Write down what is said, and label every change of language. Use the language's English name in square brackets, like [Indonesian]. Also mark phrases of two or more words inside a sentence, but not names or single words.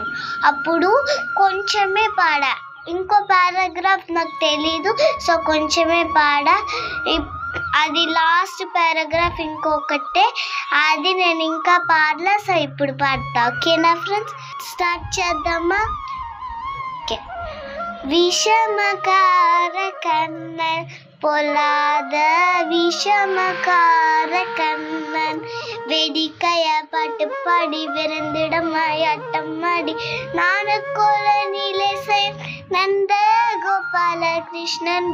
[Telugu] అప్పుడు కొంచెమే పాడా, ఇంకో పారాగ్రాఫ్ నాకు తెలీదు, సో కొంచెమే పాడా. అది [English] last paragraph [Telugu] ఇంకొకటే, అది నేను ఇంకా పాడలా, సో ఇప్పుడు పాడతా. [English] okay-na friends, start [Telugu] చేద్దామా? ఓకే. [Tamil] விஷமகார கண்ணன் பொல்லாத விஷமகார கண்ணன், வெடிக்கைய பாட்டு பாடி விருந்திடமாயாட்டமாடி நானுக்கோல நிலை நந்த கோபால கிருஷ்ணன்.